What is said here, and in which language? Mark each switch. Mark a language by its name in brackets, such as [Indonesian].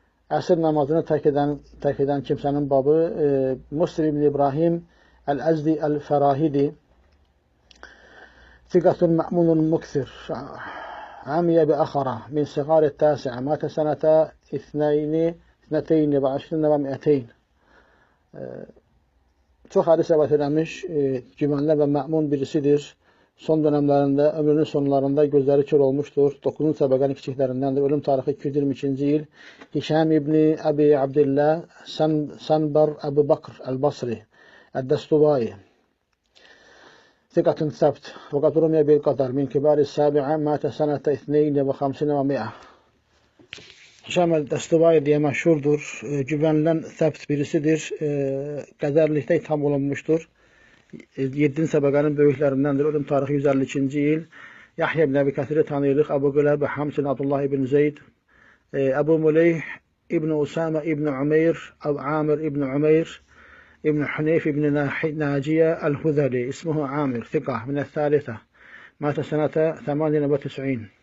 [Azerbaijani] Əsr namazını tərk edən kimsənin babı [Arabic] Muslim ibn İbrahim الأزدي الفراهيدي ثقة مأمون مكثر عمي بأخرة من صغار التاسعة مات سنة 22 و200. [Azerbaijani] Çox hədis rəvayət edilmiş, güvənli və məmun birisidir. Son dönəmlərində, ömrünün sonlarında gözləri kör olmuşdur. 9-cu təbəqənin kiçiklərindəndir. Ölüm tarixi 222-ci il. [Arabic] Hişam ibn Əbi Abdillah Sanbar Əbu Bakr Əl-Basri الدستوائي ثقة ثبت وقد رمي بالقدر من كبار السابعة مات سنة 52 و100. [Azerbaijani] Hişam el-Dəstuvai diye məşhurdur. Güvənilən səbt birisidir. Qədərlikdə itham olunmuşdur. 7-ci təbəqənin böyüklərindəndir. Ölüm tarixi 152-ci il. Yahya ibn Əbi Kəthiri tanıyırıq. [Arabic] Əbu Qiləbə, Hamsin, Abdullah ibn Zeyd, Əbu Muleyh, İbn Usama ibn Umeyr, Amir ibn Umeyr, ابن حنيف ابن ناجية الهذلي اسمه عامر ثقة من الثالثة مات سنة 98.